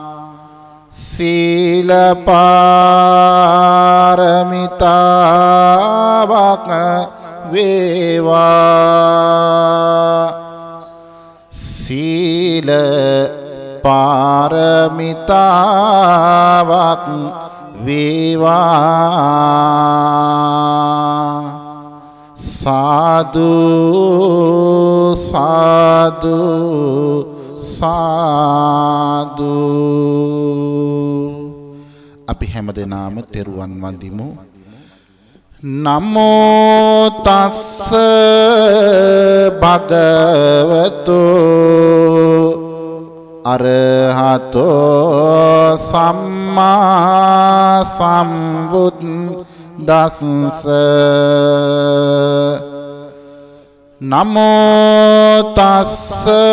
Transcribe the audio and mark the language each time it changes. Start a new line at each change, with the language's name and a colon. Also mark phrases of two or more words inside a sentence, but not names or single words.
Sinhala: සීල පාරමිතාවක් වේවා සීල පාරමිතාවක් වේවා සාදු සාදු සාදු අපි හැමදෙනාම තෙරුවන් වඳිමු
Pali: නමෝ තස්ස භගවතු අරහතෝ සම්මා සම්බුද්දස්ස නමෝ තස්ස